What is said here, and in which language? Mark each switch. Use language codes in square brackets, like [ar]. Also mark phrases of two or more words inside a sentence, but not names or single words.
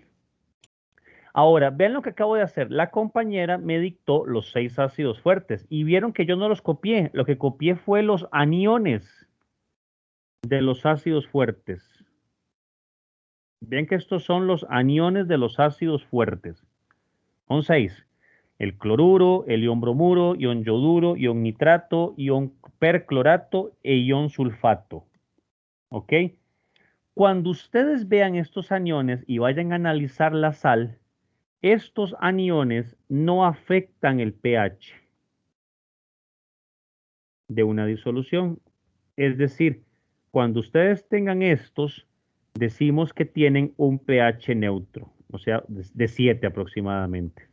[es] Ahora, vean lo que acabo de hacer. La compañera me dictó los 6 ácidos fuertes y vieron que yo no los copié. Lo que copié fue los aniones de los ácidos fuertes. Vean que estos son los aniones de los ácidos fuertes. Son 6. El cloruro, el ion bromuro, ion yoduro, ion nitrato, ion perclorato e ion sulfato. ¿Ok? Cuando ustedes vean estos aniones y vayan a analizar la sal, estos aniones no afectan el pH de una disolución. Es decir, cuando ustedes tengan estos, decimos que tienen un pH neutro, o sea, de 7 aproximadamente.